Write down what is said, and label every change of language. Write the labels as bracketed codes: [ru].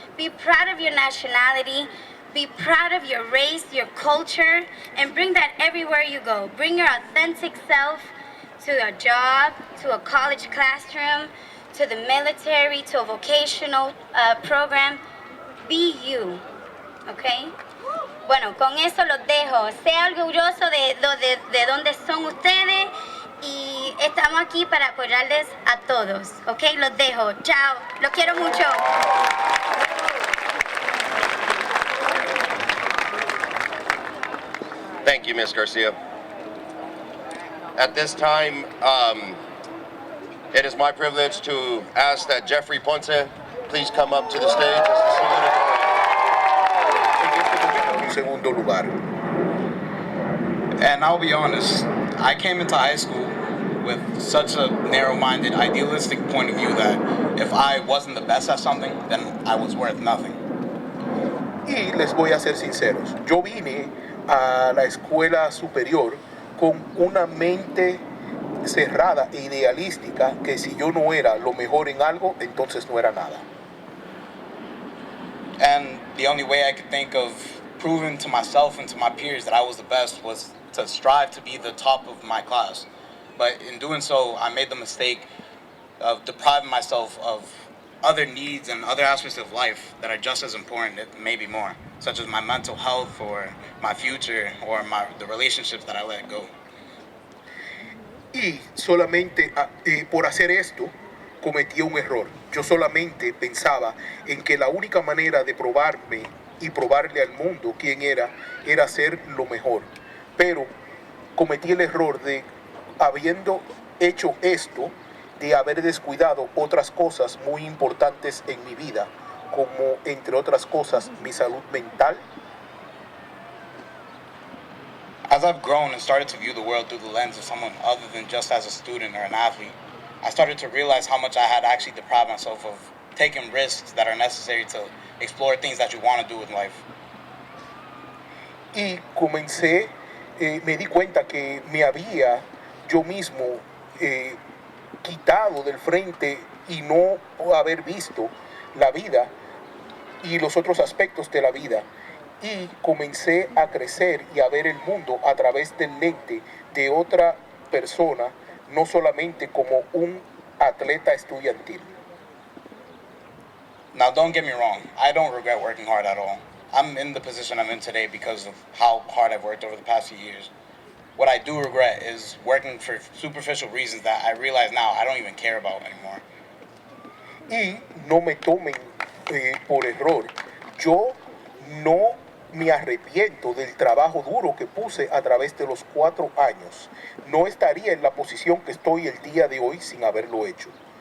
[en] Be proud of your nationality. Be proud of your race, your culture, and bring that everywhere you go. Bring your authentic self to a job, to a college classroom, to the military, to a vocational program. Be you, okay? [es] Bueno, con eso los dejo. Sea orgulloso de dónde son ustedes y estamos aquí para apoyarles a todos, ¿ok? Los dejo. Chao. Los quiero mucho. [en] Thank you, Ms. Garcia. At this time, it is my privilege to ask that Jeffrey Ponce please come up to the stage as the [es] Segundo lugar. [en] And I'll be honest, I came into high school with such a narrow-minded, idealistic point of view that if I wasn't the best at something, then I was worth nothing. [es] Y les voy a ser sinceros, yo vine a la escuela superior con una mente cerrada e idealística que si yo no era lo mejor en algo, entonces no era nada. [en] And the only way I could think of proving to myself and to my peers that I was the best was to strive to be the top of my class. But in doing so, I made the mistake of depriving myself of other needs and other aspects of life that are just as important, maybe more. such as my mental health or my future or the relationships that I let go. [es] Y solamente por hacer esto cometí un error. Yo solamente pensaba en que la única manera de probarme y probarle al mundo quién era ser lo mejor. Pero cometí el error de, habiendo hecho esto, de haber descuidado otras cosas muy importantes en mi vida, como entre otras cosas mi salud mental. [en] As I've grown and started to view the world through the lens of someone other than just as a student or an athlete, I started to realize how much I had actually deprived myself of taking risks that are necessary to explore things that you want to do with life. [es] Y me di cuenta que me había yo mismo quitado del frente y no haber visto la vida y los otros aspectos de la vida. Y comencé a crecer y a ver el mundo a través del lente de otra persona, no solamente como un atleta estudiantil. [en] Now, don't get me wrong, I don't regret working hard at all. I'm in the position I'm in today because of how hard I've worked over the past few years. What I do regret is working for superficial reasons that I realize now I don't even care about anymore. [es] Y no me tomen por error. Yo no me arrepiento del trabajo duro que puse a través de los 4 años. No estaría en la posición que estoy el día de hoy sin haberlo hecho.